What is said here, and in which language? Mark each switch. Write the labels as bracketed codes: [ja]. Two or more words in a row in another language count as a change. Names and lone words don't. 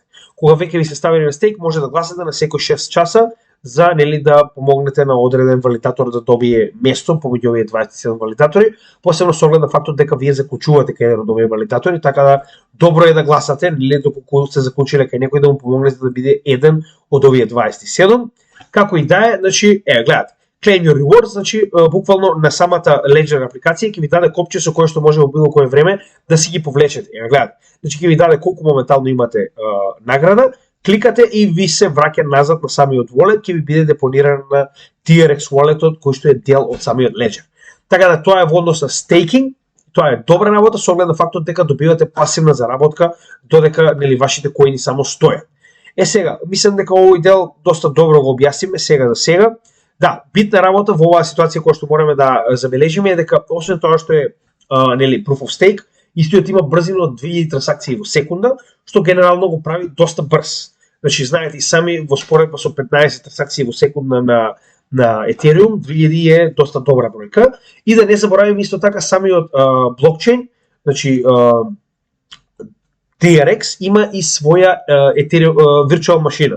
[mk] Кога веќе ви се ставили на стейк, може да гласате на секој 6 часа за да помогнете на одреден валидатор да добие место помеѓу овие 27 валидатори, посебно со оглед на фактот дека вие заклучувате кај еден од овие валидатори, така да добро е да гласате, доколку сте заклучиле кај некој да му помогнете да биде еден од овие 27. Како и да е, значи, гледате, [en] Claim your rewards, [mk] значи буквално на самата Ledger апликација ќе ви даде копче со кое што може во било кое време да си ги повлечете. Гледате, значи ќе ви даде колку моментално имате награда, кликате и ви се враќа назад на самиот wallet, ќе ви биде депониран на TRX walletот кој што е дел од самиот Ledger. Така да тоа е во однос на staking, тоа е добра работа со оглед на фактот дека добивате пасивна заработка додека вашите коини само стојат. Сега, мислам дека овој дел доста добро го објасниме сега за сега. Да, битна работа во оваа ситуација која што мораме да забележиме е дека освен тоа што е [en] proof of stake, [mk] истиот има брзина од 2000 трансакции во секунда, што генерално го прави доста брз. Значи, знаете и сами во споредба со 15 трансакции во секунда на Ethereum, 2000 е доста добра бројка. И да не забораваме исто така самиот блокчейн, значи TRX има и своја virtual машина.